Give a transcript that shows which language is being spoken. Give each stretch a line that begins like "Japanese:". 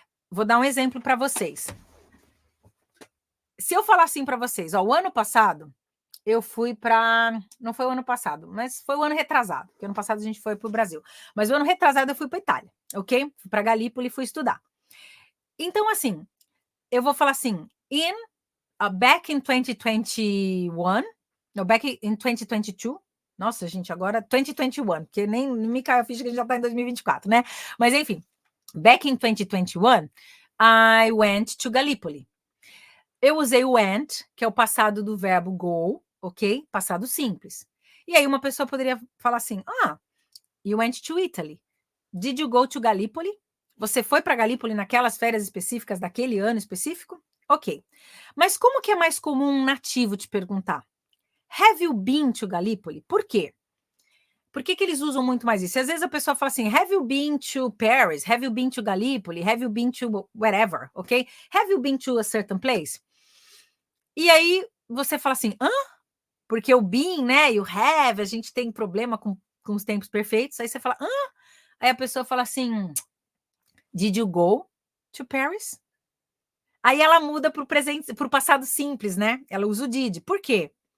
Portuguese: Vou dar um exemplo para vocês. Se eu falar assim para vocês, ó, o ano passado eu fui para, não foi o ano passado, mas foi o ano retrasado, porque ano passado a gente foi para o Brasil, mas o ano retrasado eu fui para Itália, ok? Fui para Galípoli e fui estudar. Então, assim, eu vou falar assim,
English: back in 2021, no, back in 2022,
Portuguese: nossa, gente, agora 2021, porque nem me caiu a ficha que a gente já está em 2024, né? Mas, enfim,
English: back in 2021, I went to Gallipoli.
Portuguese: Eu usei o went, que é o passado do verbo go, ok? Passado simples. E aí uma pessoa poderia falar assim,
English: you went to Italy. Did you go to Gallipoli?
Portuguese: Você foi para Gallipoli naquelas férias específicas daquele ano específico? Ok. Mas como que é mais comum um nativo te perguntar?
English: Have you been to Gallipoli?
Portuguese: Por quê? Por que eles usam muito mais isso? E às vezes a pessoa fala assim,
English: have you been to Paris? Have you been to Gallipoli? Have you been to whatever, ok? Have you been to a certain place?
Portuguese: E aí você fala assim, porque o been, né, e o have, a gente tem problema com os tempos perfeitos. Aí você fala, Aí a pessoa fala assim,
English: did you go to Paris?
Portuguese: Aí ela muda para o presente, para o passado simples, né? Ela usa o did. Por quê?